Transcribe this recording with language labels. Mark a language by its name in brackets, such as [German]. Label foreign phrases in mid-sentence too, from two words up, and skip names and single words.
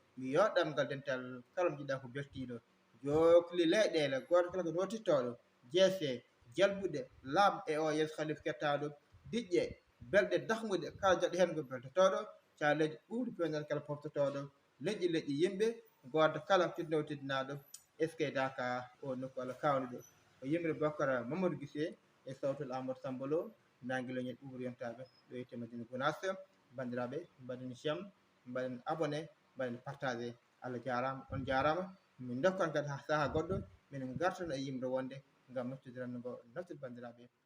[Fula] Mi yoɗɗam ngal dental kala mo jiɗɗa ko beltiɗo. Jokli leyɗele, goto kala ko rotittoɗo, jeese, jalbuɗe, laaɓ e o yeeso Khalif kettaɗo, diƴƴe, belɗe dahmuɗe, kala jaɗo hen ko beltotoɗo, caleji ɓuuɗi penal kala poftotoɗo, leƴƴi leƴƴi yimɓe, goto kala fitno teddinaɗo, [French] est ce que [Fula] Daka o nokku Allah kawni ɗo. O yimre Bocar Mamadou Guissé e sawtol Amadou Sambolo, Nangue Leñol Ɓuuɓri yontaɓe, ɗo e Madina Gounass. Bandiraɓe, mbaɗen siyam, mbaɗen abonné, mbaɗen partagé. Allah jarama, on jarama. Min dokkan kadi ha saaha goɗɗo, min gartan e yimre wonde, ngam naftidiranno ngo, naftir bandiraɓe.